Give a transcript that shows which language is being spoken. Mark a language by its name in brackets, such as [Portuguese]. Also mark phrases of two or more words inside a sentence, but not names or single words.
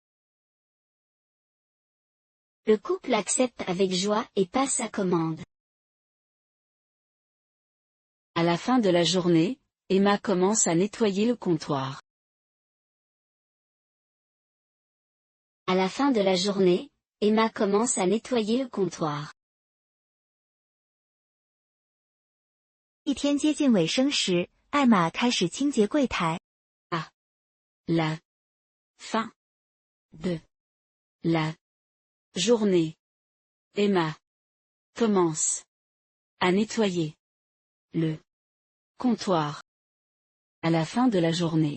[French] Le couple accepte avec joie et passe sa commande. À la fin de la journée, Emma commence à nettoyer le comptoir. À la fin de la journée, Emma commence à nettoyer le comptoir. [Chinese] 一天接近尾声时，艾玛开始清洁柜台。 [French] La fin de la journée. Emma commence à nettoyer le comptoir. À la fin de la journée.